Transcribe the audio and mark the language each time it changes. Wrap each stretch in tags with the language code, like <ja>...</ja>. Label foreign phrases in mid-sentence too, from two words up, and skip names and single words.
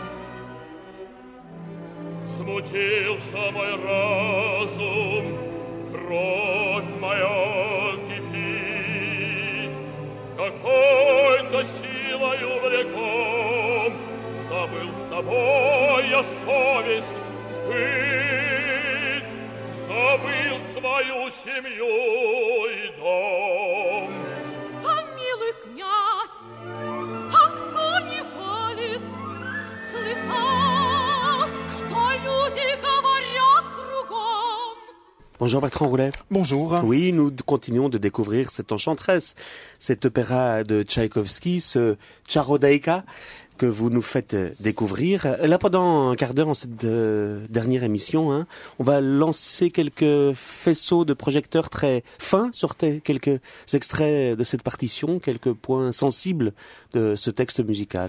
<ru>Смутился мой разум, кровь моя кипит, какой-то силою влеком, забыл с тобой я совесть, стыд, забыл свою семью и дом. Помилуй, князь, а кто не валит? Слыхал, что люди говорят кругом.</ru> <fr>Bonjour Bertrand Roulet. Bonjour. Oui, nous continuons de découvrir cette Enchanteresse, cet opéra de Tchaïkovski, ce Tcharodaïka que vous nous faites découvrir. Là, pendant un quart d'heure en cette dernière émission, on va lancer quelques faisceaux de projecteurs très fins sur quelques extraits de cette partition, quelques points sensibles de ce texte musical.</fr>